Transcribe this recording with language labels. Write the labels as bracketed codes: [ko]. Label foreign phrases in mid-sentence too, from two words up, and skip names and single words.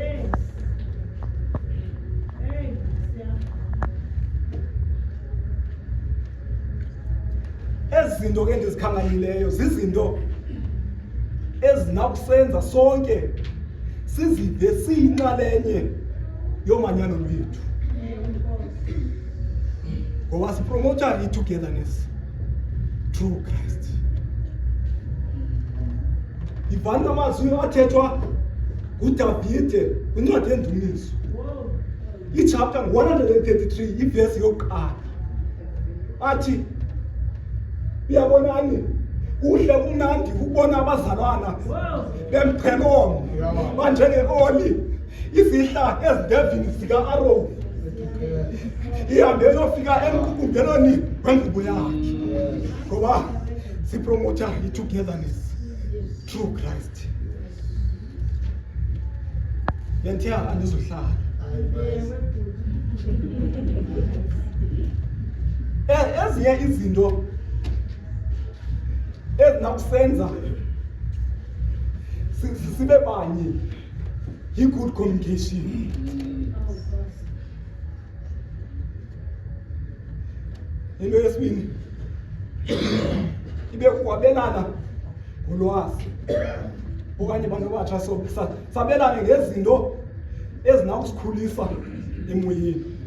[xh] Ezi zinto ke ndizikhankanyileyo zizinto ezinakusenza sonke sizive siyinxalenye yomanyano lwethu, ngoba sipromotha [en] i-togetherness through Christ. [xh] Ivani amazwi athethwa nguDavide kwincwadi yeNdumiso, ichapter 133, ivesi yokuqala, athi uyabonani kuhle kumnandi ukubona abazalwana bemqhelomnye banjenge-oli izihla ezidevini zika-Aroni ihambe yofika emqukumbelweni wengubo yakhe, ngoba sipromotha [en] i-togetherness through Christ. [xh] Benthiya andizohlala. Ezinye izinto ezinakusenza sibe banye [en] yi-good communication. [xh] Into yesibini ibe ukwabelana ngolwazi, okanye abantu abatsha sabelane ngezinto ezinakusikhulisa emoyeni.